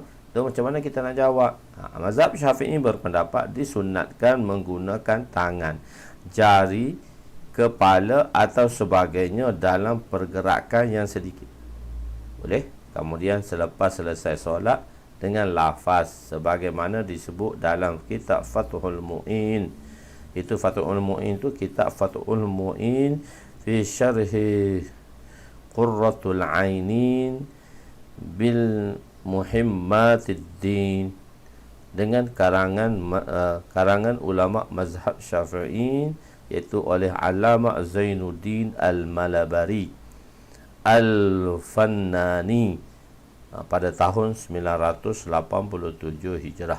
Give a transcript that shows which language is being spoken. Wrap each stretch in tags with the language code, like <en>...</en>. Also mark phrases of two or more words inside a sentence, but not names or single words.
<ms>Tu macam mana kita nak jawab? Mazhab Syafi'i berpendapat disunatkan menggunakan tangan, jari, kepala atau sebagainya dalam pergerakan yang sedikit. Boleh? Kemudian selepas selesai solat dengan lafaz sebagaimana disebut dalam kitab Fathul Mu'in. Itu Fathul Mu'in tu kitab Fathul Mu'in fi syarhi Qurratul Ainin bil Muhimmatid Din. dengan karangan ulama mazhab Syafi'i, iaitu oleh Allamah Zainuddin Al-Malabari Al-Fannani pada tahun 987 Hijrah.</ms>